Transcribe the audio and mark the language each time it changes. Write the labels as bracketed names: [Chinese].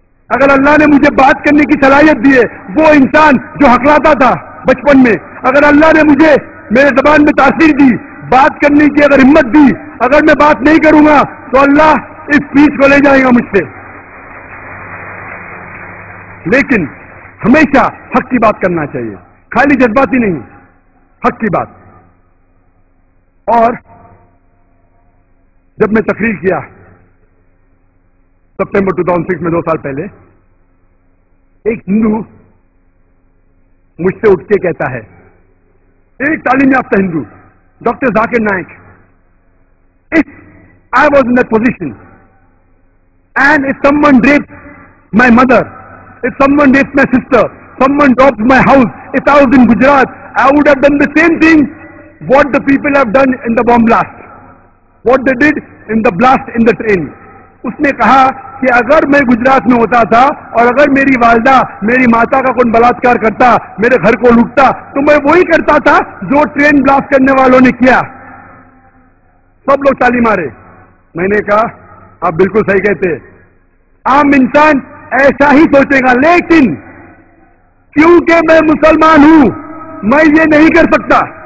[Hindi] अगर अल्लाह ने मुझे बात करने की सलाहियत दी है, वो इंसान जो हकलाता था बचपन में, अगर अल्लाह ने मुझे मेरे जबान में तासीर दी, बात करने की अगर हिम्मत दी, अगर मैं बात नहीं करूंगा तो अल्लाह इस पीठ को ले जाएगा मुझसे। लेकिन हमेशा हक की बात करना चाहिए, खाली जज्बाती नहीं, हक की बात। और जब मैं तकरीर किया सितंबर 2006 में, 2 साल पहले, एक हिंदू मुझसे उठ के कहता है, एक तालीम याफ्ता Hindu, doctor Zakir Naik, [English] If I was in that position and if someone raped my mother, if someone raped my sister, someone robbed my house, if I was in Gujarat, I would have done the same thing what the people have done in the bomb blast, what they did in the blast in the train. [Hindi] उसने कहा कि अगर मैं गुजरात में होता था और अगर मेरी वालदा, मेरी माता का कोई बलात्कार करता, मेरे घर को लूटता, तो मैं वही करता था जो ट्रेन ब्लास्ट करने वालों ने किया। सब लोग ताली मारे। मैंने कहा आप बिल्कुल सही कहते, आम इंसान ऐसा ही सोचेगा, लेकिन क्योंकि मैं मुसलमान हूं, मैं ये नहीं कर सकता।